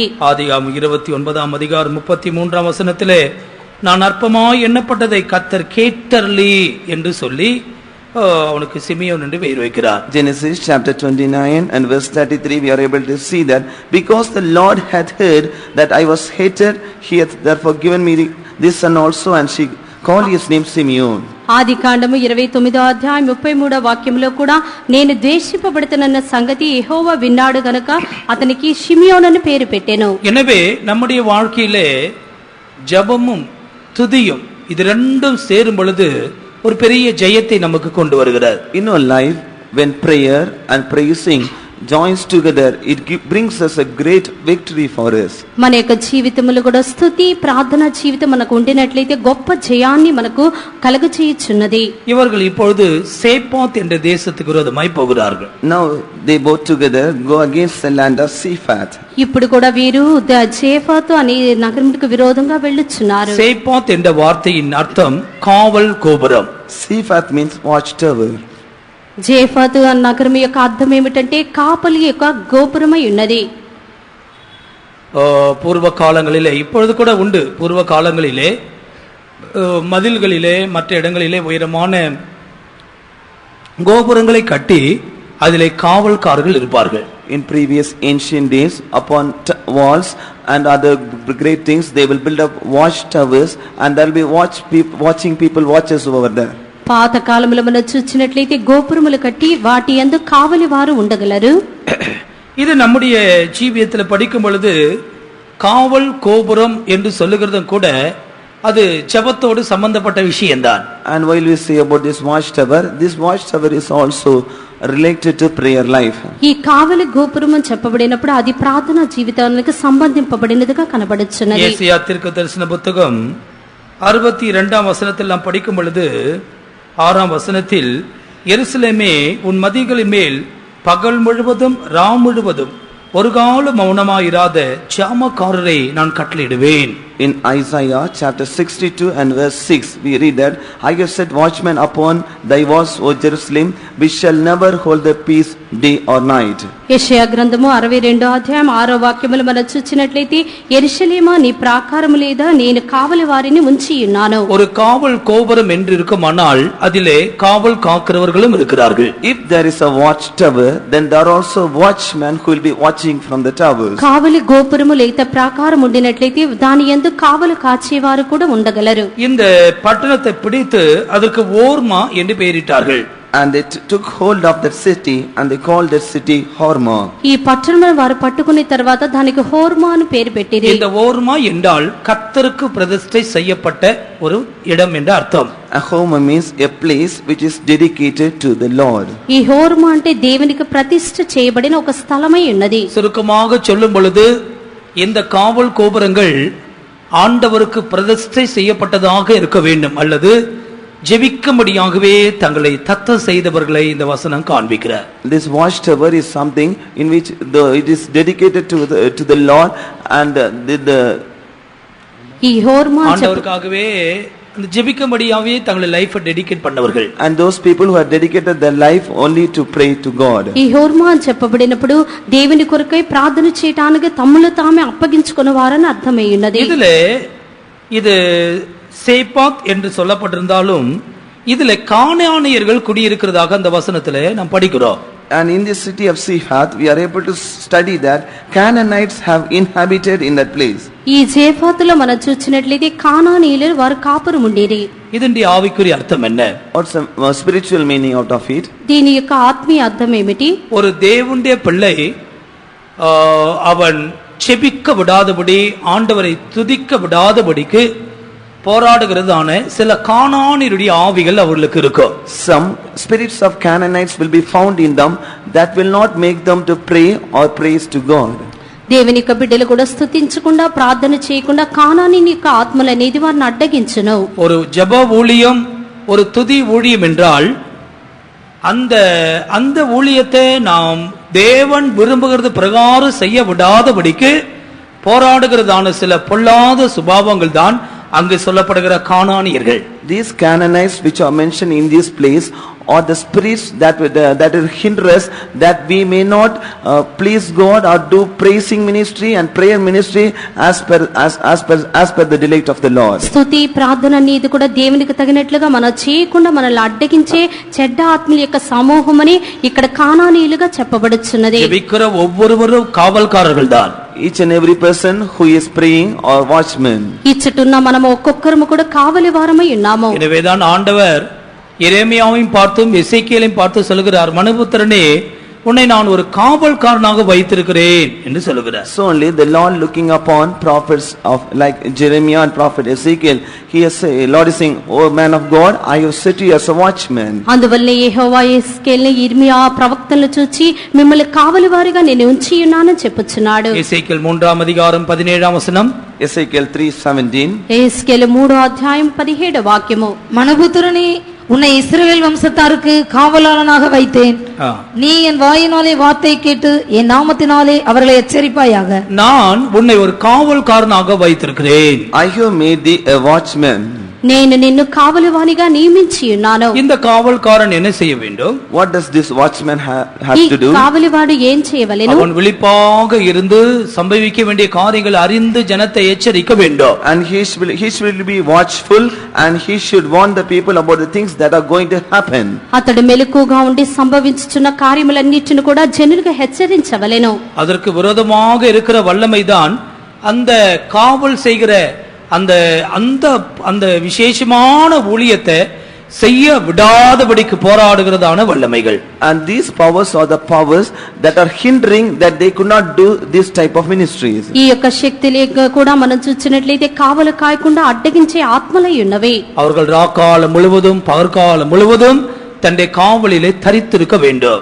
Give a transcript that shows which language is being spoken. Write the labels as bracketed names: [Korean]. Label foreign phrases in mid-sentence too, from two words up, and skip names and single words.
[Tamil] ஆதியாகமம் 29ஆம் அதிகாரம் 33ஆம் வசனத்திலே நான் அற்பமாய் எண்ணப்பட்டதை கர்த்தர் கேட்டருளி என்று சொல்லி அவனுக்கு சிமியோன் என்று பெயர் வைக்கிறார். [English] Genesis chapter 29 and verse 33 we are able to see that because the Lord hath heard that I was hated, he hath therefore given me this son also, and she called his name Simeon. [Telugu] ఆదికాండము 29వ అధ్యాయం 33వ వాక్యంలో కూడా నేను ద్వేషింపబడుతున్న సంగతి యెహోవా విన్నాడు గనుక అతనికి షిమియోన్ అని పేరు పెట్టెను. [Tamil] எனவே நம்முடைய வாழ்க்கையிலே ஜெபமும் துதியும் இது ரெண்டும் சேரும் பொழுது ஒரு பெரிய ஜெயத்தை நமக்கு கொண்டு வருகிறது. [English] In our life, when prayer and praising joins together, it brings us a great victory for us. [Telugu] మన యొక్క జీవితములో కూడా స్తుతి ప్రార్థన జీవితం మనకు ఉండినట్లయితే గొప్ప జయాన్ని మనకు కలుగజేయుచున్నది. [Tamil] இவர்கள் இப்பொழுது சேப்பாத் என்ற தேசத்துக்கு விரோதமாய் போகிறார்கள். [English] Now they both together go against the land of Sephat. [Telugu] ఇప్పుడు కూడా వీరు జేఫాతు అనే నగరమునకు విరోధంగా వెళ్ళుచున్నారు. [Tamil] சேப்பாத் என்ற வார்த்தையின் அர்த்தம் காவல் கோபுரம். [English] Sephat means watchtower. [Telugu] జేఫాతు అన్న నగరం యొక్క అర్థం ఏమిటంటే కాపలి యొక్క గోపురమై ఉన్నది. [Tamil] பூர்வ காலங்களிலே இப்பொழுது கூட உண்டு. பூர்வ காலங்களிலே மதில்களிலே மற்ற இடங்களிலே உயரமான கோபுரங்களை கட்டி அதிலே காவல்காரர்கள் இருப்பார்கள். [English] In previous ancient days, upon walls and other great things, they will build up watchtowers, and there will be watching people watches over there. [Telugu] పాత కాలంలో మనం చూచినట్లయితే గోపురములు కట్టి వాటి యందు కావలి వారు ఉండగలరు. [Tamil] இது நம்முடைய ஜீவியத்துல படிக்கும் பொழுது காவல் கோபுரம் என்று சொல்லுகிறதும் கூட அது ஜெபத்தோடு சம்பந்தப்பட்ட விஷயம்தான். [English] And while we say about this watchtower is also related to prayer life. [Telugu] ఈ కావలి గోపురం అని చెప్పబడినప్పుడు అది ప్రార్థనా జీవితానికి సంబంధింపబడినదిగా కనబడుచున్నది. [Tamil] యేసయ్యా தீர்க்கதரிசன புத்தகம் 62ஆம் வசனத்தில் நாம் படிக்கும் பொழுது 6ஆம் வசனத்தில் எருசலேமே உன் மதில்களின் மேல் பகல் முழுவதும் ராம் முழுவதும் ஒரு காலம் மௌனமாயிராத ஜாமக்காரரை நான் கட்டளையிடுவேன். [English] In Isaiah chapter 62 and verse 6 we read that I have set watchmen upon thy walls, O Jerusalem, which shall never hold their peace day or night. [Telugu] యెషయా గ్రంథము 62వ అధ్యాయం 6వ వాక్యములు మనం చూచినట్లయితే యెరూషలేమా నీ ప్రాకారము లేదా నేను కావలి వారిని ఉంచి ఉన్నాను. [Tamil] ஒரு காவல் கோபுரம் என்று இருக்குமானால் அதிலே காவல் காக்கிறவர்களும் இருக்கிறார்கள். [English] If there is a watchtower, then there are also watchmen who will be watching from the towers. [Telugu] కావలి గోపురము లేదా ప్రాకారం ఉండినట్లయితే దాని యందు కావలి కాచేవారు కూడా ఉండగలరు. [Tamil] இந்த பட்டணத்தை பிடித்து அதற்கு ஓர்மா என்று பெயரிட்டார்கள். [English] And they took hold of that city and they called that city Hormah. [Telugu] ఈ పట్టణం వారు పట్టుకున్న తర్వాత దానికి హోర్మా అని పేరు పెట్టిరి. [Tamil] இந்த ஓர்மா என்றால் கர்த்தருக்கு பிரதிஷ்டை செய்யப்பட்ட ஒரு இடம் என்று அர்த்தம். [English] A Hormah means a place which is dedicated to the Lord. [Telugu] ఈ హోర్మా అంటే దేవునికి ప్రతిష్ఠ చేయబడిన ఒక స్థలమై ఉన్నది. [Tamil] சுருக்கமாக சொல்லும் பொழுது இந்த காவல் கோபுரங்கள் ஆண்டவருக்கு பிரதிஷ்டை செய்யப்பட்டதாக இருக்க வேண்டும் அல்லது ஜெபிக்கும்படியாகவே தங்களை தத்தம் செய்தவர்களை இந்த வசனம் காண்பிக்கிறார். [English] This watchtower is something in which it is dedicated to the Lord and [Telugu] ఈ హోర్మా [Tamil] ஆண்டவருக்காகவே அந்த ஜெபிக்கும்படியாகவே தங்களை [English] life dedicate [Tamil] பண்ணவர்கள். [English] And those people who have dedicated their life only to pray to God. [Telugu] ఈ హోర్మా అని చెప్పబడినప్పుడు దేవుని కొరకై ప్రార్థన చేయడానికి తమ్ములు తామే అప్పగించుకున్న వారని అర్థమై ఉన్నది. [Tamil] இது சேப்பாத் என்று சொல்லப்பட்டிருந்தாலும் இதுல கானானியர்கள் குடியிருக்கிறதாக அந்த வசனத்திலே நாம் படிக்கிறோம். [English] And in this city of Sephat we are able to study that Canaanites have inhabited in that place. [Telugu] ఈ జేఫాతులో మనం చూచినట్లయితే కానానీయులు వారు కాపురం ఉండేది. [Tamil] இதனுடைய ஆவிக்குரிய அர்த்தம் என்ன? [English] What's the spiritual meaning out of it? [Telugu] దీని యొక్క ఆత్మీయ అర్థం ఏమిటి? [Tamil] ஒரு தேவனுடைய பிள்ளை அவன் செபிக்க விடாதபடி ஆண்டவரை துதிக்க விடாதபடிக்கு போராடுகிறதான சில கானானியருடைய ஆவிகள் அவர்களுக்கு இருக்கும். [English] Some spirits of Canaanites will be found in them that will not make them to pray or praise to God. [Telugu] దేవుని యొక్క బిడ్డలు కూడా స్తుతించకుండా ప్రార్థన చేయకుండా కానానీయుని యొక్క ఆత్మలు అనేది వారిని అడ్డగించును. [Tamil] ஒரு ஜெப ஊழியம் ஒரு துதி ஊழியம் என்றால் அந்த ஊழியத்தை நாம் தேவன் விரும்புகிறது பிரகாரம் செய்ய விடாதபடிக்கு போராடுகிறதான சில பொல்லாத சுபாவங்கள் தான் அங்கு சொல்லப்படுகிற கானானியர்கள். [English] These Canaanites which are mentioned in this place are the spirits that will hinder us that we may not please God or do praising ministry and prayer ministry as per the delight of the Lord. [Telugu] స్తుతి ప్రార్థన అనేది కూడా దేవునికి తగినట్లుగా మనం చేయకుండా మనల్ని అడ్డగించే చెడ్డ ఆత్మల యొక్క సమూహమని ఇక్కడ కానానీయులుగా చెప్పబడుచున్నది. [Tamil] జెబికిற ஒவ்வொருவரும் காவல்காரர்கள் தான். [English] Each and every person who is praying or watchman. [Telugu] ఇచ్చటున్న మనం ఒక్కొక్కరము కూడా కావలి వారమై ఉన్నాము. [Tamil] எனவேதான் ஆண்டவர் எரேமியாவையும் பார்த்தும் எசேக்கியேலையும் பார்த்து சொல்கிறார், மனுபுத்திரனே உன்னை நான் ஒரு காவல்காரனாக வைத்திருக்கிறேன் என்று சொல்லுகிறார். [English] So only the Lord looking upon prophets of like Jeremiah and prophet Ezekiel, he is Lord is saying, oh man of God, I have set you as a watchman. [Telugu] అందువల్ల యెహోవా ఎస్కేల్ని ఇర్మియా ప్రవక్తలను చూచి మిమ్మల్ని కావలివారిగా నేను ఉంచి ఉన్నానని చెప్పుచున్నాడు. ఎసేకియల్ 3వ అధికారం 17వ వచనం. [English] Ezekiel 3:17. [Telugu] ఎస్కేల్ 3వ అధ్యాయం 17వ వాక్యము. [Tamil] மனுபுத்திரனே, உன்னை இஸ்ரவேல் வம்சத்தாருக்கு காவலாளனாக வைத்தேன். நீ என் வாயினாலே வார்த்தை கேட்டு என் நாமத்தினாலே அவர்களை எச்சரிப்பாயாக. நான் உன்னை ஒரு காவல்காரனாக வைத்திருக்கிறேன். [English] I have made thee a watchman. [Telugu] నేను నిన్ను కావలివానిగా నియమించి ఉన్నాను. [Tamil] இந்த காவல்காரன் என்ன செய்ய வேண்டும்? [English] What does this watchman have to do? [Telugu] ఈ కావలివాడు ఏం చేయవలెను? [Tamil] அவன் விழிப்பாக இருந்து சம்பவிக்க வேண்டிய காரியங்களை அறிந்து ஜனத்தை எச்சரிக்க வேண்டும். [English] And he should be watchful and he should warn the people about the things that are going to happen. [Telugu] అతడు మెలకుగా ఉండి సంభవించుచున్న కార్యములన్నిటిని కూడా జనులకు హెచ్చరించవలెను. [Tamil] அதற்கு விரோதமாக இருக்கிற வல்லமைதான் அந்த காவல் செய்கிற அந்த அந்த அந்த விசேஷமான ஊழியத்தை செய்ய விடாதபடிக்கு போராடுகிறதான வல்லமைகள். [English] And these powers are the powers that are hindering that they could not do this type of ministries. [Telugu] ఈ యొక్క శక్తులే కూడా మనం చూచినట్లయితే కావలు కాయకుండా అడ్డగించే ఆత్మలై ఉన్నవి. [Tamil] அவர்கள் ராக்காலம் முழுவதும் பகற்காலம் முழுவதும் தன்னுடைய காவலிலே தரித்திருக்க வேண்டும்.